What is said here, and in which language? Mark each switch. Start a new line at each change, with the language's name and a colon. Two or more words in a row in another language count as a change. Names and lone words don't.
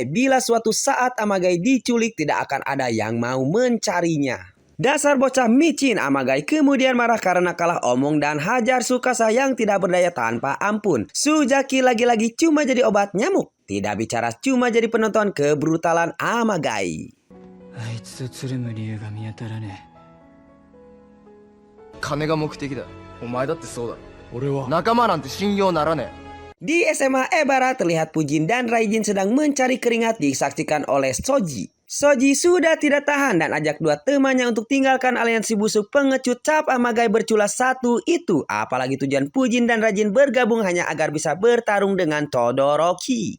Indonesian: Bila suatu saat Amagai diculik tidak akan ada yang mau mencarinya. Dasar bocah micin, Amagai kemudian marah karena kalah omong dan hajar Tsukasa yang tidak berdaya tanpa ampun. Suzaki lagi-lagi cuma jadi obat nyamuk. Tidak bicara, cuma jadi penonton kebrutalan Amagai.
Japanese: あいつとつるむ理由が見当たらねえ。金が目的だ。お前だってそうだろ。俺は仲間なんて信用ならねえ。
Indonesian: Di SMA Ebara terlihat Fujin dan Raijin sedang mencari keringat disaksikan oleh Soji. Soji sudah tidak tahan dan ajak dua temannya untuk tinggalkan aliansi busuk pengecut cap Amagai berculas satu itu. Apalagi tujuan Fujin dan Raijin bergabung hanya agar bisa bertarung dengan Todoroki.